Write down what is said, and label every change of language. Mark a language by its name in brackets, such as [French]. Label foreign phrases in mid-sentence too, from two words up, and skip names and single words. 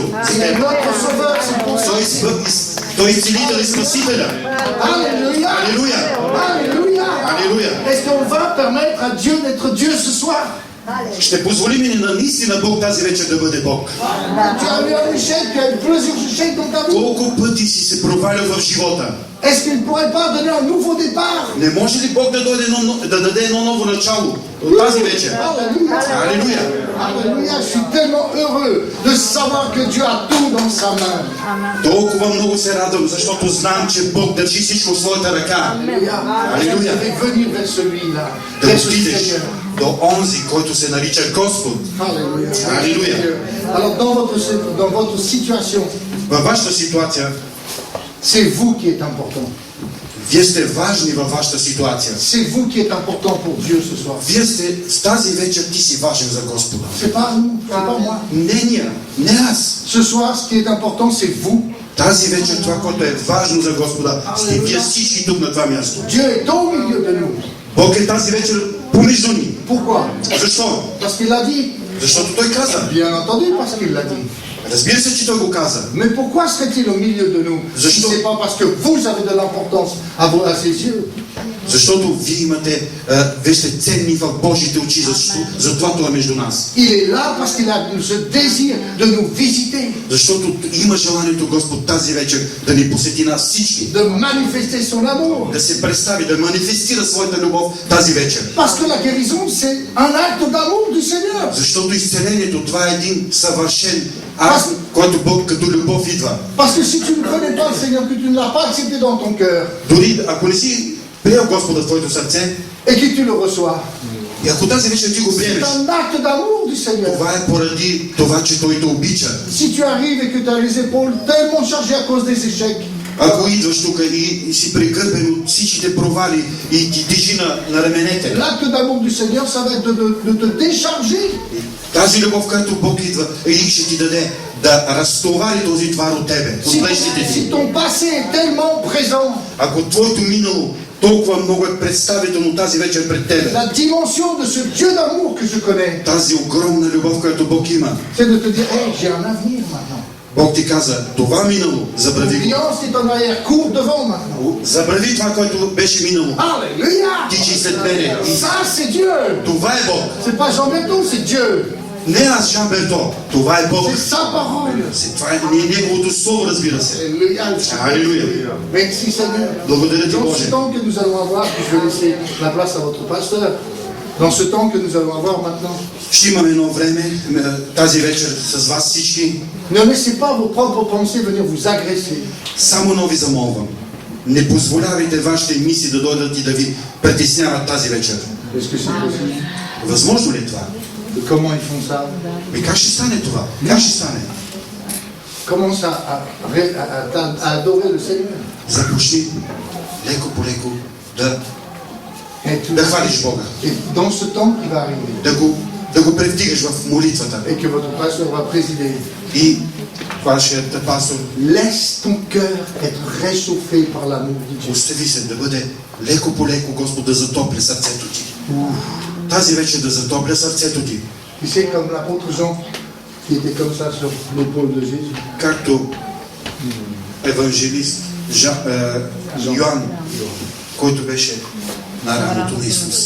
[French] Il est notre sauveur, c'est pour ça. [Bulgarian] Той е изцелител и спасителя. [French] Alléluia. [Bulgarian] Алелуя! [French] Alléluia. [Bulgarian] Алелуя! [French] Est-ce qu'on va permettre à Dieu d'être Dieu ce soir? [Bulgarian] Ще позволим ли наистина Бог тази вечер да бъде Бог? [French] Tu as eu un échec, tu as eu plusieurs échecs dans ta vie. [Bulgarian] Колко пъти си се провалил в живота? [French] Est-ce qu'il ne pourrait pas donner un nouveau départ? [Bulgarian] Не може ли Бог да даде едно ново начало от тази вечер? [French] Alléluia. [Bulgarian] Алелуя! [French] Alléluia. Je suis tellement heureux de savoir que Dieu a tout dans sa main. [Bulgarian] Толкова много се радвам, защото знам, че Бог държи всичко в своята ръка. [French] Alléluia. Je vais venir vers celui-là. [Bulgarian] Да [French] Vers ce [Bulgarian] отидеш [French] Seigneur. [Bulgarian] до онзи, който се нарича Господ. [French] Alléluia. Alléluia. Alors dans votre situation, [Bulgarian] Във вашата ситуация, [French] c'est vous qui êtes important. [Bulgarian] вие сте важни във вашата ситуация. [French] C'est vous qui êtes important pour Dieu ce soir. [Bulgarian] Вие сте с тази вечер, ти си важен за Господа. [French] C'est pas nous, c'est pas moi. [Bulgarian] Не ние, не аз. [French] Ce soir, ce qui est important, c'est vous. [Bulgarian] Тази вечер това, което е важно за Господа, сте вие всички тук на това място. [French] Dieu est au milieu de nous. [Bulgarian] Бог е тази вечер помежду ни. [French] Pourquoi? [Bulgarian] Защо? [French] Parce qu'il l'a dit. [Bulgarian] Защото Той каза. [French] Bien entendu, parce qu'il l'a dit. [Bulgarian] Разбира се, че Той го каза. [French] Mais pourquoi serait-il au milieu de nous? Si ce n'est pas parce que vous avez de l'importance à ses yeux. [Bulgarian] Защото вие имате, вие сте ценни в Божите очи, затова Това е между нас. [French] Il est là parce qu'il a ce désir de nous visiter. [Bulgarian] Защото има желанието Господ тази вечер да ни посети нас всички. [French] De manifester son amour. [Bulgarian] Да се представи, да манифестира своята любов тази вечер. [French] Parce que la guérison, c'est un acte d'amour du Seigneur. [Bulgarian] Защото изцелението, това е един съвършен акт, който Бог като любов идва. [French] Parce que si tu ne connais pas le Seigneur, que tu ne l'as pas accepté dans ton cœur, [Bulgarian] Дори ако не си приел Господа в твоето сърце, [French] et que tu le reçois, [Bulgarian] и ако тази вечер ти го [French] c'est [Bulgarian] приемеш, [French] un acte d'amour du Seigneur. [Bulgarian] това е поради това, че Той те обича. [French] Si tu arrives et que tu as les épaules tellement chargées à cause des échecs, [Bulgarian] Ако идваш тук и си прегърбен от всичките провали и ти тежи на раменете, [French] l'acte d'amour du Seigneur, ça va être de te décharger. [Bulgarian] тази любов, която Бог идва и ще ти даде да разтовари този твар от тебе, от плещите [French] Si [Bulgarian] ти. [French] ton passé est tellement présent, [Bulgarian] Ако твоето минало толкова много е представително тази вечер пред тебе, [French] la dimension de ce Dieu d'amour que je connais, [Bulgarian] тази огромна любов, която Бог има, [French] c'est de te dire, hey, j'ai un avenir maintenant. [Bulgarian] Бог ти каза, това минало, забрави го. [French] Viens, c'est en arrière, cours devant maintenant. [Bulgarian] Забрави това, което беше минало. [French] Alléluia! [Bulgarian] Тичи след мене. И [French] Ça, c'est Dieu. [Bulgarian] това е Бог. [French] C'est pas Jean Berton, c'est Dieu. [Bulgarian] Не аз, Жан Берто. Това е Бог. [French] C'est sa parole. [Bulgarian] Това е Неговото слово, разбира се. [French] Alléluia. [Bulgarian] Алелуя. [French] Merci Seigneur. [Bulgarian] Благодаря ти, [French] Dans ce [Bulgarian] Боже. [French] temps que nous allons avoir, puis je vais laisser la place à votre pasteur, dans ce temps que nous allons avoir maintenant, [Bulgarian] Ще имаме едно време тази вечер с вас всички. [French] ne laissez pas vos propres pensées venir vous agresser. [Bulgarian] Само нови замолвам. Не позволявайте вашите мисли да дойдат и да ви притесняват тази вечер. [French] Est-ce que c'est possible? [Bulgarian] Възможно ли е това? [French] Et comment ils font ça? [Bulgarian] И как ще стане това? Как ще стане? [French] Commence à adorer le Seigneur. [Bulgarian] Започни леко по леко [French] Et, [Bulgarian] да хвалиш Бога. [French] et dans ce temps qui va arriver, [Bulgarian] Да го превдигаш в молитвата. [French] et que votre pasteur va présider, [Bulgarian] И вашият пастор, [French] laisse ton cœur être réchauffé par l'amour de Dieu. [Bulgarian] остави се да бъде леко по леко Господ да затопля сърцето ти. Тази вечер да затопля сърцето ти. [French] Tu sais, comme l'apôtre Jean, qui était comme ça sur l'épaule de Jésus. [Bulgarian] Както евангелист Йоан, който беше на рамото на Исус.